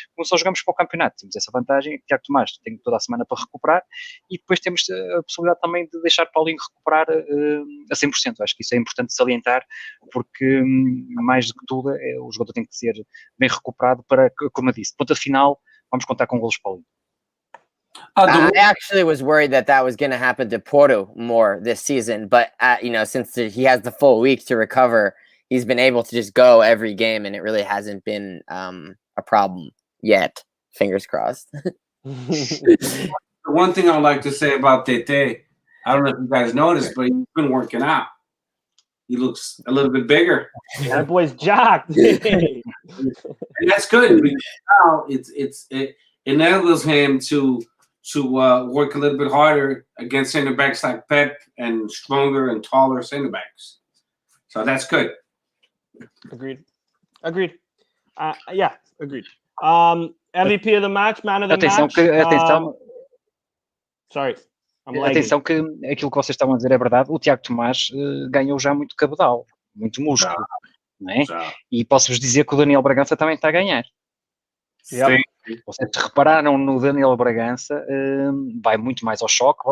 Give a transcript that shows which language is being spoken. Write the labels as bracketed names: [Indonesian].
[Portuguese] Como só jogamos para o campeonato, temos essa vantagem, que Tiago Tomás tem toda a semana para recuperar, e depois temos a possibilidade também de deixar Paulinho recuperar a 100%. Acho que isso é importante salientar, porque mais do que tudo, o jogador tem que ser bem recuperado para, como eu disse, ponta final, vamos contar com golos Paulinho. [English] I actually was worried that was going to happen to Porto more this season, but since he has the full week to recover, he's been able to just go every game, and it really hasn't been a problem yet. Fingers crossed. The one thing I would like to say about Tete, I don't know if you guys noticed, but he's been working out. He looks a little bit bigger. That boy's jacked. And that's good, because now it enables him to work a little bit harder against center backs like Pep and stronger and taller center backs. So that's good. Agreed. Yeah, agreed. MVP of the match, man of the [Portuguese] Atenção [English] match. [Portuguese] atenção, [English] Sorry, I'm lagging. [Portuguese] atenção que aquilo que vocês estavam a dizer é verdade. O Tiago Tomás ganhou já muito cabedal, muito músculo, não é? E posso-vos dizer que o Daniel Bragança também está a ganhar. [English] Yep. [Portuguese] Vocês repararam no Daniel Bragança, vai muito mais ao choque.